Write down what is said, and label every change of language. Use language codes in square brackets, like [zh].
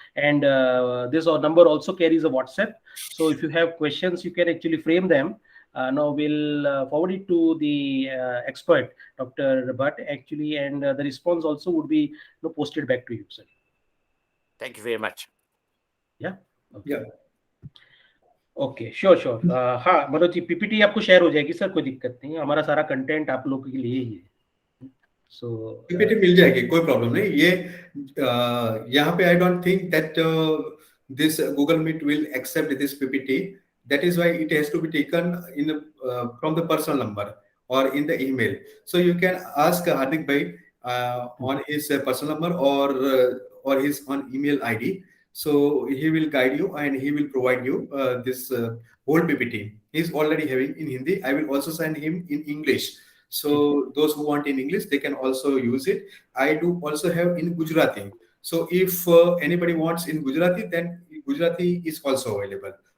[en] And this number also carries a WhatsApp. So if you have questions, you can actually frame them. Now we'll forward it to the expert, Dr. Bhatt, actually, and the response also would be posted back to you, sir. Thank you very much. Yeah. Okay. Yeah. [hi] Okay sure sure हाँ Manoj ji PPT आपको share हो जाएगी sir कोई दिक्कत नहीं है हमारा सारा कंटेंट आप लोगों के लिए ही है सो पीपीटी मिल जाएगी कोई प्रॉब्लम नहीं ये यहाँ पे [en] I don't think that this Google Meet will accept this PPT that is why it has to be taken in from the personal number और in the email so you can ask Hardik भाई on his personal number or his on email ID. So he will guide you and he will provide you this whole PPT. He's already having in Hindi. I will also send him in English. So those who want in English, they can also use it. I do also have in Gujarati. So if anybody wants in Gujarati, then Gujarati is also available.